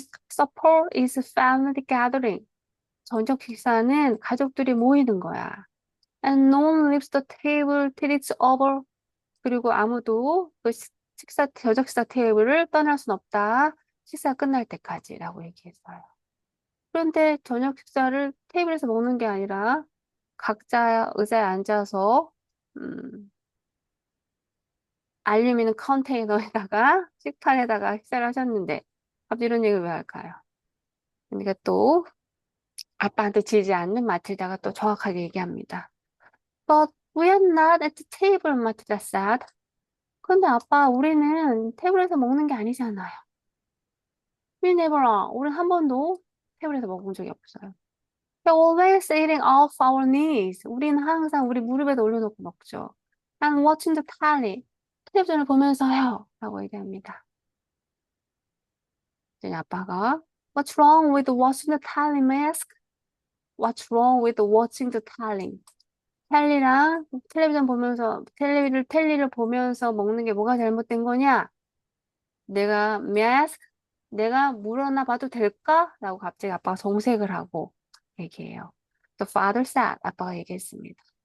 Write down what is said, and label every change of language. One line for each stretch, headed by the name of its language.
English: Supper is family gathering.
Korean: 저녁 식사는 가족들이 모이는 거야.
English: And no one leaves the table till it's over.
Korean: 그리고 아무도 저녁 식사 테이블을 떠날 순 없다. 식사 끝날 때까지라고 얘기했어요. 그런데 저녁 식사를 테이블에서 먹는 게 아니라 각자 의자에 앉아서 음, 알루미늄 컨테이너에다가 식판에다가 식사를 하셨는데 갑자기 이런 얘기를 왜 할까요? 그러니까 또 아빠한테 지지 않는 마틸다가 또 정확하게 얘기합니다.
English: But we are not at the table, 마틸다 said.
Korean: 근데 아빠 우리는 테이블에서 먹는 게 아니잖아요.
English: We never are.
Korean: 우리는 한 번도 테이블에서 먹은 적이 없어요.
English: We're always eating off our knees.
Korean: 우리는 항상 우리 무릎에다 올려놓고 먹죠.
English: And watching the telly.
Korean: 텔레비전을 보면서요. 라고 얘기합니다. 그랬더니 아빠가
English: What's wrong with watching the telly, mask? What's wrong with watching the telly?
Korean: 텔리랑 텔레비전 보면서 텔리를 보면서 먹는 게 뭐가 잘못된 거냐? mask? 내가 물어나 봐도 될까? 라고 갑자기 아빠가 정색을 하고 얘기해요.
English: The father said.
Korean: 아빠가 얘기했습니다.